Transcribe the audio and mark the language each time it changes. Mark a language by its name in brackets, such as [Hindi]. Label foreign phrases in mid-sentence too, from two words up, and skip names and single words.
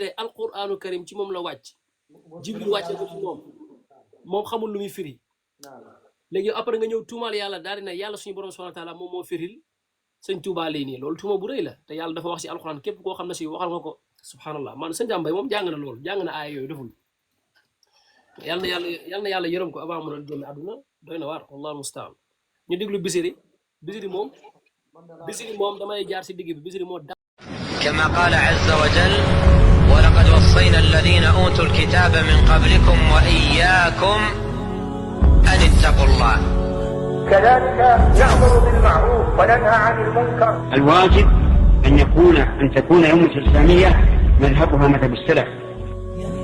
[Wolof] tey [Arabic] القرآن الكريم [Wolof] ci moom la wàcc jibril wàcce ko ci moom xamul lu muy firi léegi après nga ñëw tuumal yàlla daal di ne yàlla suñu borom [Arabic] سبحانه وتعالى [Wolof] moom moo firil sëñ Tuuba lii nii loolu tuuma bu rëy la te yàlla dafa wax si alquran képp koo xam ne si waxal nga ko subhanallah man sëñ Sa Mbaye moom jàng na loolu jàng na aaya yooyu deful yal na yàlla yërëm ko avant mu doon génn àdduna doy na waar [Arabic] والله المستعان [Wolof] ñu déglu Bichri moom damay jaar si digg bi Bichri moo [Arabic] كما قال عز وجل ولقد وصينا الذين أوتوا الكتاب من قبلكم وإياكم أن اتقوا الله كذلك نأمر بالمعروف وننهى عن المنكر. الواجب أن تكون أمة الإسلامية مذهبها مذهب السلف الصالح.